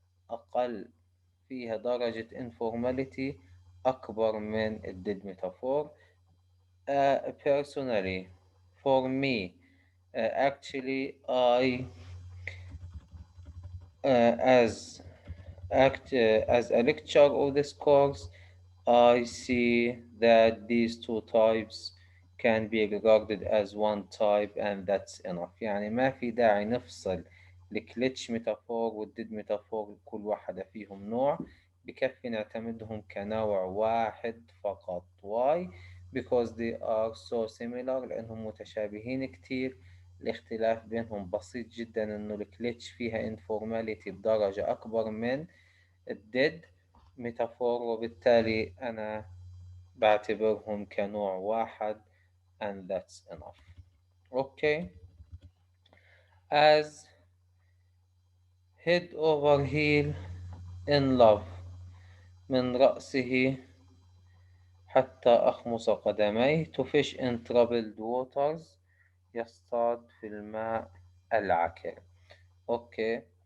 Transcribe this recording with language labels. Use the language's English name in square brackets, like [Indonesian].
[Arabic] أقل فيها درجة informality أكبر من الديد metaphor. [English] Personally, for me, actually, as as a lecturer of this course, I see that these two types can be regarded as one type and that's enough. [Arabic] يعني ما في داعي نفصل الكليتش ميتافور والديد ميتافور، كل واحدة فيهم نوع، بكفي نعتمدهم كنوع واحد فقط. [English] Why? Because they are so similar، [Arabic] لأنهم متشابهين كتير. الاختلاف بينهم بسيط جدا، إنه الكليتش فيها informality بدرجة أكبر من الديد ميتافور، وبالتالي أنا بعتبرهم كنوع واحد [English] and that's enough. Okay. As head over heel in love، [Arabic] من رأسه حتى أخمص قدميه. [English] To fish in troubled waters، [Arabic] يصطاد في الماء العكر. [English] Okay.